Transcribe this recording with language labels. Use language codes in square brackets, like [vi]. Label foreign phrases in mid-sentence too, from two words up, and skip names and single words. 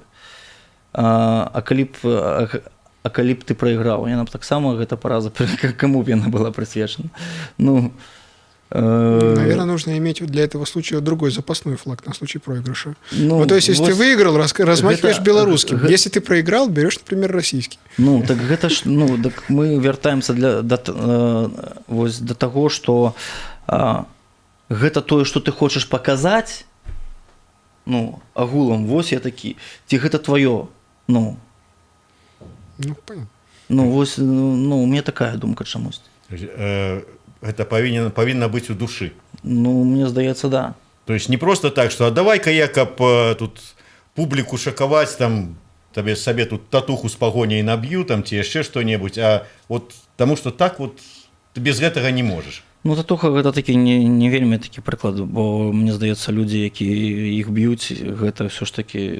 [be] А калі б ты прайграў, яна б таксама, гэта параза, каму б яна была прысвечана. Ну, [ru] Наверное, нужно иметь для этого случая другой запасной флаг на случай проигрыша. Ну, То есть, если ты выиграл, размахиваешь [be] гэта- [ru] белорусским. [be] гэта- [ru] Если ты проиграл, берешь, например, российский. [be] Ну, так гэта ж, так мы вяртаемся вось да таго, што гэта тое, што ты хочаш паказаць, агулам, вось я такі, ці гэта тваё, [ru] Ну, понятно. [be] вось, [ru] у меня такая [be] думка чамусь. Это павінна быць у душы. Мне здаецца, да. [ru] То есть не просто так, что давай-ка я [be] каб тут публіку шакаваць, там табе сабе тут татуху з пагоняй наб'ю, там ці яшчэ што-небудзь, [ru] а вот [be] таму што так вот ты без гэтага не можаш. Татуха гэта такі не вельмі такі прыклад, бо мне здаецца, людзі, якія іх б'юць, гэта ўсё ж такі,